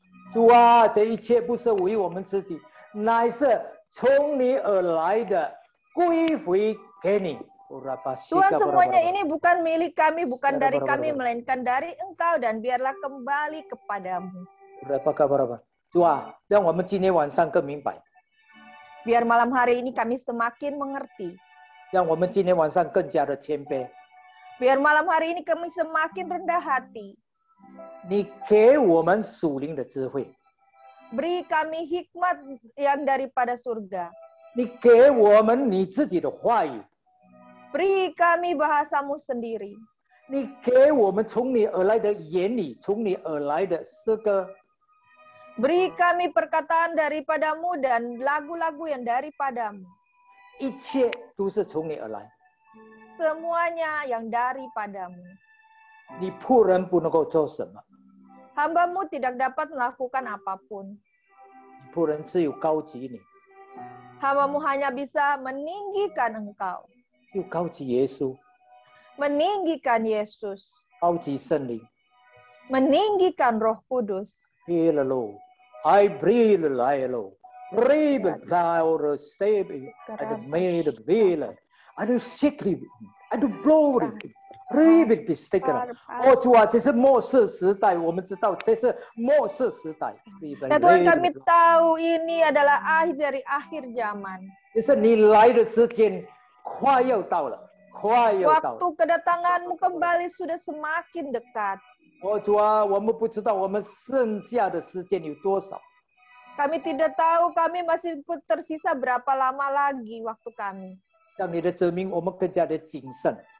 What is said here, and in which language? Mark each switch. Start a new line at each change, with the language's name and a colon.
Chinese: 主啊，这一切不是为我们自己，乃是从你而来的，归回给你。
Indonesian: Tuhan, semuanya ini bukan milik kami, bukan dari kami, melainkan dari Engkau dan biarlah kembali kepadamu.
Chinese: 主啊，让我们今天晚上更明白。
Indonesian: Biar malam hari ini kami semakin mengerti.
Chinese: 让我们今天晚上更加的谦卑。
Indonesian: Biar malam hari ini kami semakin rendah hati.
Chinese: 你给我们属灵的智慧。
Indonesian: Beri kami hikmat yang daripada surga.
Chinese: 你给我们你自己的话语。
Indonesian: Beri kami bahasamu sendiri.
Chinese: 你给我们从你而来的言语，从你而来的诗歌。
Indonesian: Beri kami perkataan daripadamu dan lagu-lagu yang daripadamu.
Chinese: 一切都是从你而来。
Indonesian: Semuanya yang daripadamu.
Chinese: 你仆人不能够做什么？
Indonesian: Hambamu tidak dapat melakukan apapun.
Chinese: 仆人只有高举你，
Indonesian: Hambamu hanya bisa meninggikan Engkau.
Chinese: 又高举耶稣，
Indonesian: Meninggikan Yesus.
Chinese: 高举圣灵。
Indonesian: Meninggikan Roh Kudus. I breathe life, breathe power, save, and made a veil, and secret, and glory, breathe be taken.
Chinese: 哦，主啊，这是末世时代，我们知道这是末世时代。
Indonesian: Ya Tuhan, kami tahu ini adalah akhir dari akhir zaman.
Chinese: 就是你来的时间快要到了，快要到了。
Indonesian: Waktu kedatanganmu kembali sudah semakin dekat.
Chinese: 哦，主啊，我们不知道我们剩下的时间有多少。
Indonesian: Kami tidak tahu kami masih tersisa berapa lama lagi waktu kami.
Chinese: 让你的子民我们更加的谨慎，